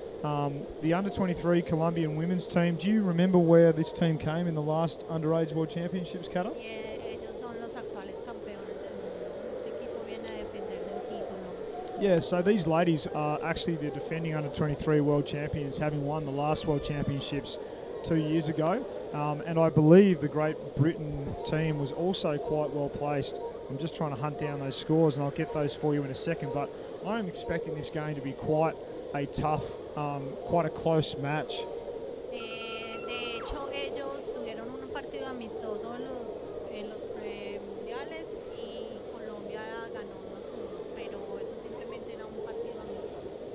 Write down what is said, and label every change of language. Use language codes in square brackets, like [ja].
[en] The under-23 Colombian women's team. Do you remember where this team came in the last underage World Championships, Cata? [es] Yeah, ellos son los actuales campeones del mundo. Este equipo viene a defenderse el título. [en] Yeah, so these ladies are actually the defending under-23 world champions, having won the last World Championships 2 years ago. And I believe the Great Britain team was also quite well placed. I'm just trying to hunt down those scores, and I'll get those for you in a second. But I'm expecting this game to be quite a tough, quite a close match. [es] De hecho, ellos tuvieron un partido amistoso en los premundiales y Colombia ganó 1-1, pero eso simplemente era un partido amistoso.